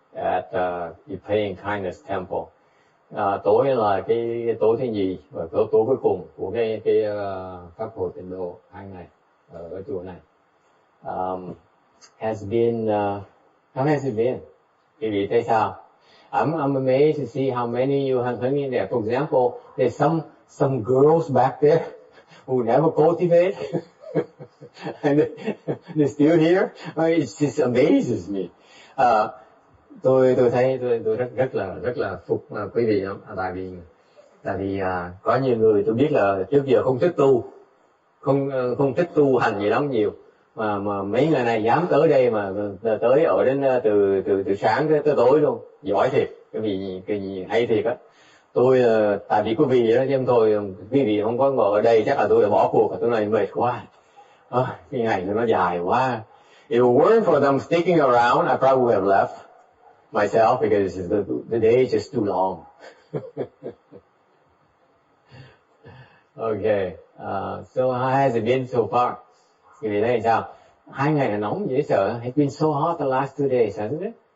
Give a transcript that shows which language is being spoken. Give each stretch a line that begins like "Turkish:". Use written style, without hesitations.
English: at Paying Kindness Temple.
Vietnamese: Tối là cái tối thứ nhì và tối cuối cùng của cái pháp hội tịnh độ 2 ngày ở chùa này.
English: Has been how has it been?
Vietnamese: Quý vị thấy sao?
English: I'm amazed to see how many you have hung in there. For example, there's some girls back there who never cultivate and they're still here. It just amazes me.
Vietnamese: Tôi thấy tôi rất là phục quý vị lắm. Tại vì có nhiều người tôi biết là trước giờ không thích tu, không thích tu hành gì lắm nhiều, mà mấy người này dám tới đây mà tới ở đến từ sáng tới tối luôn, giỏi thiệt, cái gì hay thiệt á. Tôi tại vì quý vị đó chứ tôi quý vị không có ngồi ở đây chắc là tôi đã bỏ cuộc, tôi nói mệt quá, cái ngày nó dài quá.
English: If it weren't for them sticking around, I probably would have left myself because the day is just too long. Okay, so how has it been so far?
Vietnamese: Quý vị thấy sao? 2 ngày là nóng dễ sợ.
English: It's been so hot the last 2 days, hasn't it?